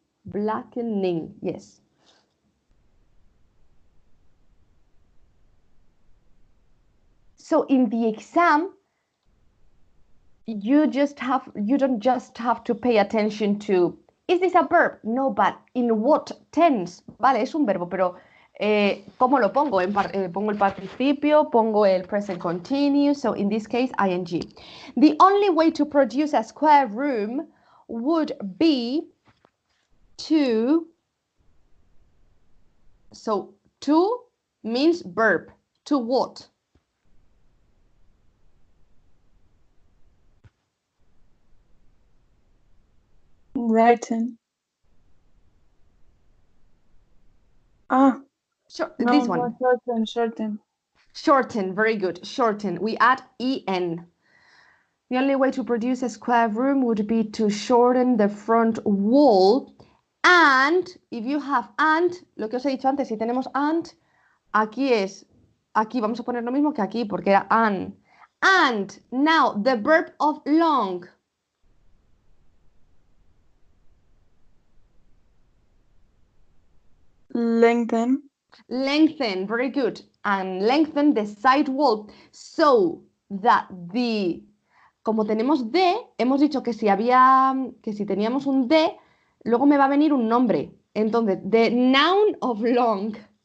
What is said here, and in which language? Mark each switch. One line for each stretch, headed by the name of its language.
English: Blackening, yes. So in the exam, you don't just have to pay attention to, is this a verb? No, but in what tense?
Spanish: Vale, es un verbo, pero ¿cómo lo pongo? Pongo el participio, pongo el
English: present continuous, so in this case, ing. The only way to produce a square room would be to, so to means verb. To what? Writing. Ah. Sure, No, this one. no, shorten. Shorten, very good. Shorten. We add en. The only way to produce a square room would be to shorten the front wall. And, if you have and,
Spanish: lo que os he dicho antes, si tenemos and, aquí vamos a poner lo mismo que aquí, porque era an.
English: And, now, the verb of long. Lengthen. Lengthen, very good. And lengthen the side wall so that
Spanish: como tenemos de, hemos dicho que si teníamos un de, luego me va a venir un nombre.
English: Entonces, the noun of long.